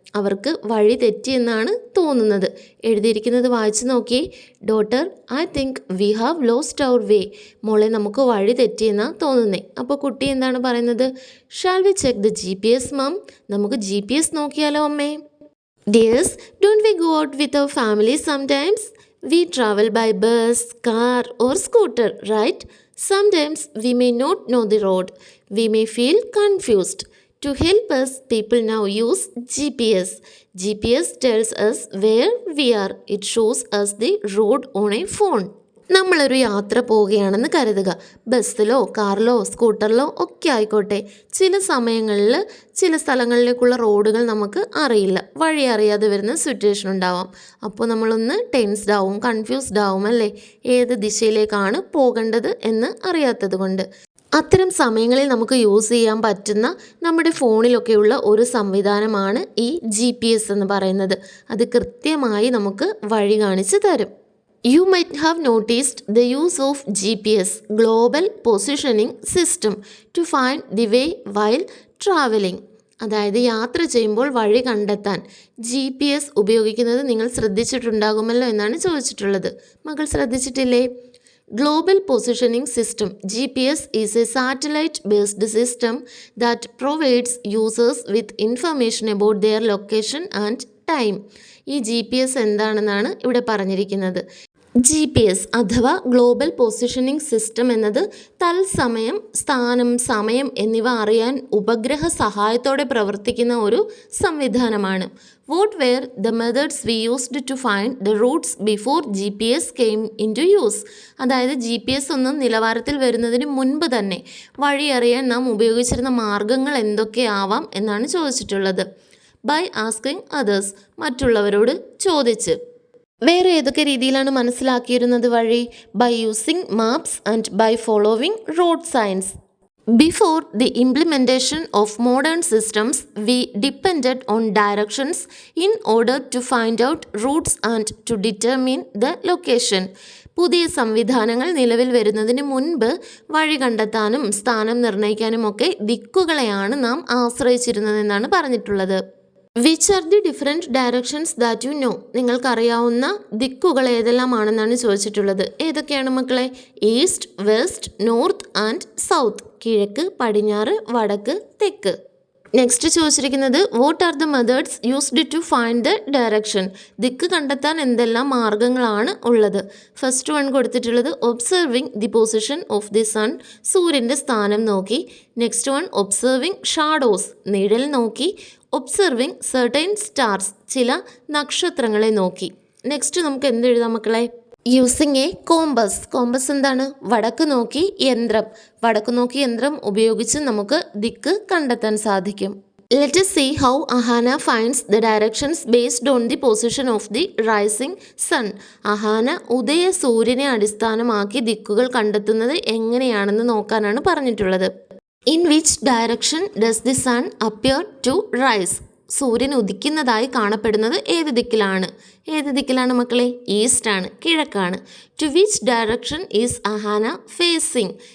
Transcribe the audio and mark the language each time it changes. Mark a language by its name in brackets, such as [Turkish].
[Malayalam] അവർക്ക് വഴി തെറ്റിയെന്നാണ് തോന്നുന്നത്. എഴുതിയിരിക്കുന്നത് വായിച്ചു നോക്കിയേ. [English] Daughter, I think we have lost our way. [Malayalam] മോളെ, നമുക്ക് വഴി തെറ്റിയെന്നാണ് തോന്നുന്നേ. അപ്പോൾ കുട്ടി എന്താണ് പറയുന്നത്? [English] Shall we check the GPS mum? [Malayalam] നമുക്ക് GPS നോക്കിയാലോ അമ്മേ? [English] Dears, don't we go out with our family sometimes? We travel by bus, car or scooter, right? Sometimes we may not know the road. We may feel confused. To help us, people now use GPS. GPS tells us where we are. It shows us the road on a phone. [Malayalam] നമ്മളൊരു യാത്ര പോവുകയാണെന്ന് കരുതുക. ബസ്സിലോ കാറിലോ സ്കൂട്ടറിലോ ഒക്കെ ആയിക്കോട്ടെ. ചില സമയങ്ങളിൽ ചില സ്ഥലങ്ങളിലേക്കുള്ള റോഡുകൾ നമുക്ക് അറിയില്ല, വഴി അറിയാതെ വരുന്ന സിറ്റുവേഷൻ ഉണ്ടാവാം. അപ്പോൾ നമ്മളൊന്ന് ടെൻസ്ഡ് ആവും, കൺഫ്യൂസ്ഡ് ആവും അല്ലേ? ഏത് ദിശയിലേക്കാണ് പോകേണ്ടത് എന്ന് അറിയാത്തത് കൊണ്ട്. അത്തരം സമയങ്ങളിൽ നമുക്ക് യൂസ് ചെയ്യാൻ പറ്റുന്ന നമ്മുടെ ഫോണിലൊക്കെയുള്ള ഒരു സംവിധാനമാണ് ഈ GPS എന്ന് പറയുന്നത്. അത് കൃത്യമായി നമുക്ക് വഴി കാണിച്ച് തരും. [English] You might have noticed the use of GPS, Global Positioning System, to find the way while traveling. [Malayalam] അതായത് യാത്ര ചെയ്യുമ്പോൾ വഴി കണ്ടെത്താൻ GPS ഉപയോഗിക്കുന്നത് നിങ്ങൾ ശ്രദ്ധിച്ചിട്ടുണ്ടാകുമല്ലോ എന്നാണ് ചോദിച്ചിട്ടുള്ളത്. മകൾ ശ്രദ്ധിച്ചിട്ടില്ലേ? [English] Global Positioning System, GPS, is a satellite-based system that provides users with information about their location and time. [Malayalam] ഈ GPS എന്താണെന്നാണ് ഇവിടെ പറഞ്ഞിരിക്കുന്നത്. GPS അഥവാ ഗ്ലോബൽ പൊസിഷനിങ് സിസ്റ്റം എന്നത് തത്സമയം സ്ഥാനം, സമയം എന്നിവ അറിയാൻ ഉപഗ്രഹ സഹായത്തോടെ പ്രവർത്തിക്കുന്ന ഒരു സംവിധാനമാണ്. [English] What were the methods we used to find the routes before GPS came into use. [Malayalam] അതായത് GPS ഒന്നും നിലവാരത്തിൽ വരുന്നതിന് മുൻപ് തന്നെ വഴി അറിയാൻ നാം ഉപയോഗിച്ചിരുന്ന മാർഗങ്ങൾ എന്തൊക്കെയാവാം എന്നാണ് ചോദിച്ചിട്ടുള്ളത്. [English] by asking others, [Malayalam] മറ്റുള്ളവരോട് ചോദിച്ച്. വേറെ ഏതൊക്കെ രീതിയിലാണ് മനസ്സിലാക്കിയിരുന്നത് വഴി? [English] By using maps and by following road signs. Before the implementation of modern systems, we depended on directions in order to find out routes and to determine the location. പുതിയ സംവിധാനങ്ങൾ നിലവിൽ വരുന്നതിന് മുൻപ് വഴി കണ്ടെത്താനും സ്ഥാനം നിർണ്ണയിക്കാനുമൊക്കെ ദിക്കുകളെയാണ് നാം ആശ്രയിച്ചിരുന്നതെന്നാണ് പറഞ്ഞിട്ടുള്ളത്. Which are the different directions that you know? [Malayalam] നിങ്ങൾക്കറിയാവുന്ന ദിക്കുകൾ ഏതെല്ലാമാണെന്നാണ് ചോദിച്ചിട്ടുള്ളത്. ഏതൊക്കെയാണ് മക്കളെ? [English] East, west, north and south. [Malayalam] കിഴക്ക്, പടിഞ്ഞാറ്, വടക്ക്, തെക്ക്. [English] Next ചോദിച്ചിരിക്കുന്നത് what are the methods used to find the direction? [Malayalam] ദിക്ക് കണ്ടെത്താൻ എന്തെല്ലാം മാർഗങ്ങളാണ് ഉള്ളത്? ഫസ്റ്റ് വൺ കൊടുത്തിട്ടുള്ളത് [English] observing the position of the sun, [Malayalam] സൂര്യൻ്റെ സ്ഥാനം നോക്കി. [English] next one observing shadows, [Malayalam] നിഴൽ നോക്കി. [English] observing certain stars, [Malayalam] ചില നക്ഷത്രങ്ങളെ നോക്കി. നെക്സ്റ്റ് നമുക്ക് എന്ത് എഴുതാം മക്കളെ? [English] Using a compass. [Malayalam] കോമ്പസ് എന്താണ്? വടക്ക് നോക്കി യന്ത്രം. വടക്ക് നോക്കി യന്ത്രം ഉപയോഗിച്ച് നമുക്ക് ദിക്ക് കണ്ടെത്താൻ സാധിക്കും. [English] Let us see how Ahana finds the directions based on the position of the rising sun. [Malayalam] Ahana ഉദയ സൂര്യനെ അടിസ്ഥാനമാക്കി ദിക്കുകൾ കണ്ടെത്തുന്നത് എങ്ങനെയാണെന്ന് നോക്കാനാണ് പറഞ്ഞിട്ടുള്ളത്. [English] In which direction does the sun appear to rise? [Malayalam] സൂര്യൻ ഉദിക്കുന്നതായി കാണപ്പെടുന്നത് ഏത് ദിക്കിലാണ്? ഏത് ദിക്കിലാണ് മക്കളെ? ഈസ്റ്റ് ആണ്, കിഴക്കാണ്. [English] To which direction is Ahana facing?